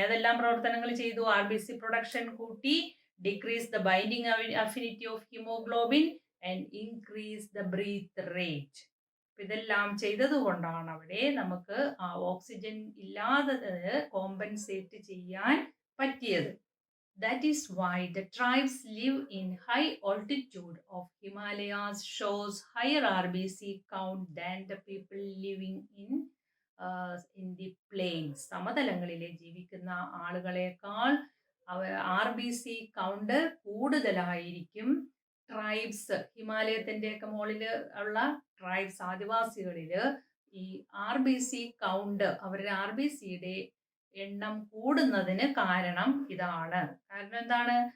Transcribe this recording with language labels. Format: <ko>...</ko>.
<ml>ഏതെല്ലാം പ്രവർത്തനങ്ങൾ ചെയ്തു? RBC പ്രൊഡക്ഷൻ കൂട്ടി,</ml> <en>Decrease the binding affinity of haemoglobin and increase the breath rate.</en> <ml>ഇതെല്ലാം ചെയ്തത് കൊണ്ടാണ് അവിടെ നമുക്ക് ആ ഓക്സിജൻ ഇല്ലാതെ കോമ്പൻസേറ്റ് ചെയ്യാൻ പറ്റിയത്.</ml> <en>That is why the tribes live in high altitude of Himalayas shows higher RBC count than the people living in the plains.</en> <ml>സമതലങ്ങളിലെ ജീവിക്കുന്ന ആളുകളെക്കാൾ RBC കൗണ്ട് കൂടുതലായിരിക്കും ട്രൈബ്സ്, ഹിമാലയത്തിന്റെ ഒക്കെ മുകളിൽ ഉള്ള ട്രൈബ്സ്, ആദിവാസികളില് ഈ RBC കൗണ്ട്, അവരുടെ RBCയുടെ എണ്ണം കൂടുന്നതിന് കാരണം ഇതാണ്. കാരണം എന്താണ്?</ml>